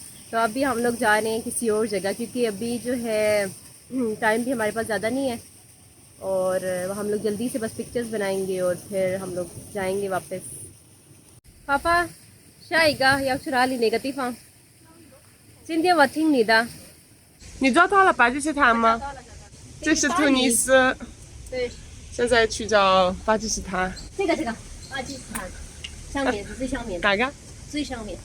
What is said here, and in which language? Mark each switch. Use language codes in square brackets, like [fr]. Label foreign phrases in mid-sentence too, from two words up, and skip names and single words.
[hi] तो अभी हम लोग जा रहे हैं किसी और जगह, क्योंकि अभी जो है टाइम भी हमारे पास ज़्यादा नहीं है। और हम लोग जल्दी से बस पिक्चर्स बनाएंगे और फिर हम लोग जाएंगे वापस। [zh] पापा शाइगा 要去哪里哪个地方？今天我听你的。你找到了巴基斯坦吗？这是突尼斯，对，现在去找巴基斯坦。这个巴基斯坦上面是最上面的，哪个？最上面。